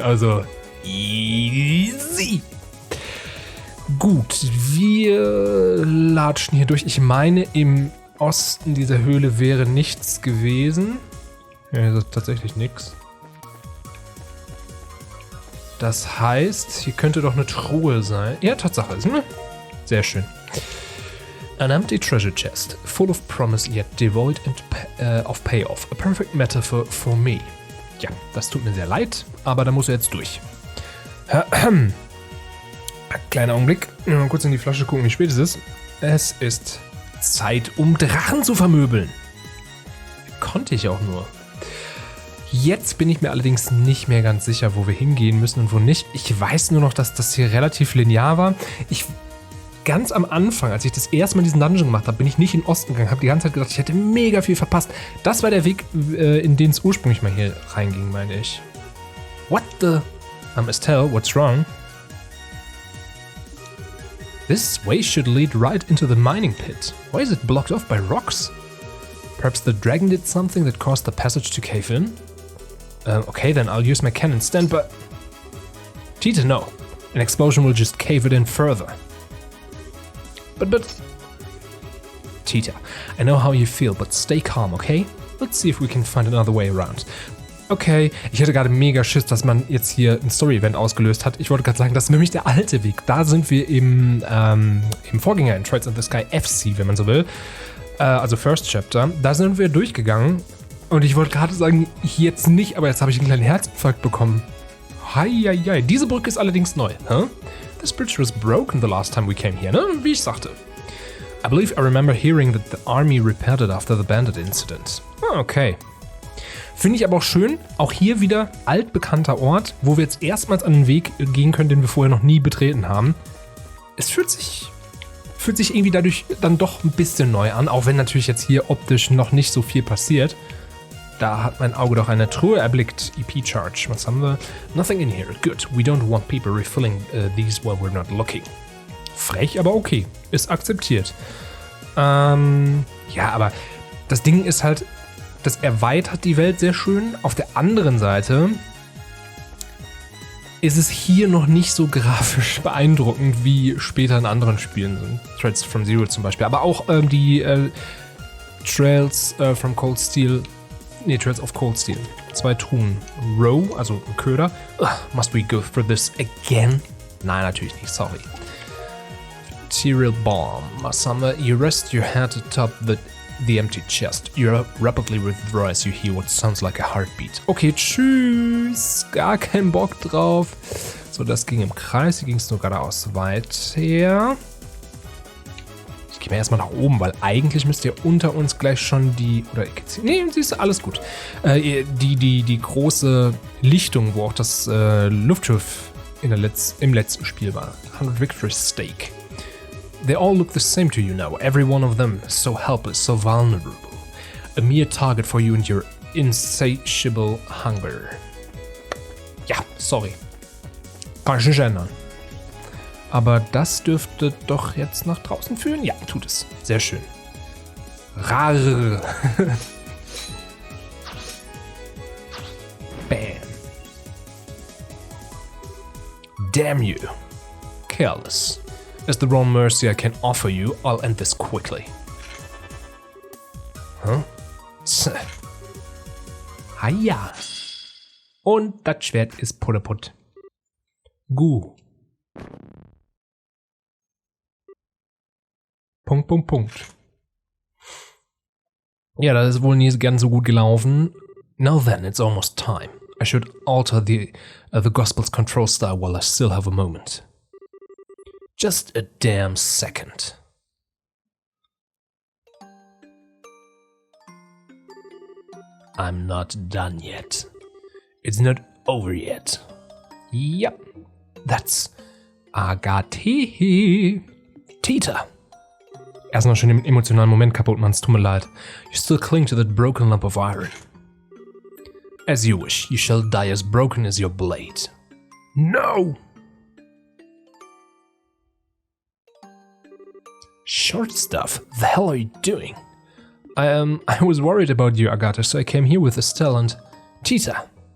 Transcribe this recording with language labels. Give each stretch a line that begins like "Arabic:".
German: Also easy. Gut, wir latschen hier durch. Ich meine, im Osten dieser Höhle wäre nichts gewesen. Ja, hier ist tatsächlich nichts. Das heißt, hier könnte doch eine Truhe sein. Ja, Tatsache ist, ne? Sehr schön.
English: An empty treasure chest, full of promise yet devoid of payoff. A perfect metaphor for me.
German: Ja, das tut mir sehr leid, aber da muss er jetzt durch. Kleiner Augenblick. Mal kurz in die Flasche gucken, wie spät es ist. Es ist Zeit, um Drachen zu vermöbeln. Konnte ich auch nur. Jetzt bin ich mir allerdings nicht mehr ganz sicher, wo wir hingehen müssen und wo nicht. Ich weiß nur noch, dass das hier relativ linear war. Ganz am Anfang, als ich das erste Mal diesen Dungeon gemacht habe, bin ich nicht in den Osten gegangen. Habe die ganze Zeit gedacht, ich hätte mega viel verpasst. Das war der Weg, in den es ursprünglich mal hier reinging, meine ich.
English: What the? Estelle, what's wrong? This way should lead right into the mining pit. Why is it blocked off by rocks? Perhaps the dragon did something that caused the passage to cave in? Okay, then I'll use my cannon stand, but... Tita, no. An explosion will just cave it in further. But... Tita, I know how you feel, but stay calm, okay? Let's see if we can find another way around.
German: Okay, ich hatte gerade mega Schiss, dass man jetzt hier ein Story-Event ausgelöst hat. Ich wollte gerade sagen, das ist nämlich der alte Weg. Da sind wir im Vorgänger in Trails in the Sky FC, wenn man so will. Also First Chapter. Da sind wir durchgegangen. Und ich wollte gerade sagen, jetzt nicht, aber jetzt habe ich einen kleinen Herzinfarkt bekommen. Heieiei. Diese Brücke ist allerdings neu. Huh?
English: This bridge was broken the last time we came here,
German: ne? Wie ich sagte.
English: I believe I remember hearing that the army repaired it after the bandit incident. Okay.
German: Finde ich aber auch schön, auch hier wieder altbekannter Ort, wo wir jetzt erstmals an den Weg gehen können, den wir vorher noch nie betreten haben. Es fühlt sich irgendwie dadurch dann doch ein bisschen neu an, auch wenn natürlich jetzt hier optisch noch nicht so viel passiert. Da hat mein Auge doch eine Truhe erblickt.
English: EP-Charge.
German: Was haben wir?
English: Nothing in here. Good. We don't want people refilling these while we're not looking.
German: Frech, aber okay. Ist akzeptiert. Ja, aber das Ding ist halt, das erweitert die Welt sehr schön. Auf der anderen Seite ist es hier noch nicht so grafisch beeindruckend wie später in anderen Spielen sind. Trails from Zero zum Beispiel. Aber auch die Trails from Cold Steel. Nee, Trails of Cold Steel. 2 Truhen. Row, also ein Köder.
English: Must we go through this again?
German: Nein, natürlich nicht. Sorry. Material Bomb. Was haben wir?
English: You rest your head atop the empty chest. You rapidly withdraw as you hear what sounds like a heartbeat.
German: Okay, tschüss. Gar keinen Bock drauf. So, das ging im Kreis. Hier ging es nur geradeaus weiter. Ich gehe mal erstmal nach oben, weil eigentlich müsste ja unter uns gleich schon nee, siehst du, alles gut. Die große Lichtung, wo auch das Luftschiff im letzten Spiel war.
English: 100 Victory Stake. They all look the same to you now, every one of them, so helpless, so vulnerable. A mere target for you and your insatiable hunger.
German: Ja, sorry. Kann ich nicht ändern. Aber das dürfte doch jetzt nach draußen führen? Ja, tut es. Sehr schön. Rar. Bam.
English: Damn you. Careless. As the raw mercy I can offer you, I'll end this quickly. Huh? Haja.
German: Und das Schwert ist putteput. Gu. Punkt. Ja, das ist wohl nie ganz so gut gelaufen.
English: Now then, it's almost time. I should alter the Gospel's control style while I still have a moment. Just a damn second. I'm not done yet. It's not over yet. Yep, that's Agate. Tita.
German: Erstmal schon den emotionalen Moment kaputt machen, es tut mir leid.
English: You still cling to that broken lump of iron. As you wish, you shall die as broken as your blade. No! Short stuff, the hell are you doing? I was worried about you, Agate, so I came here with Estelle and Tita.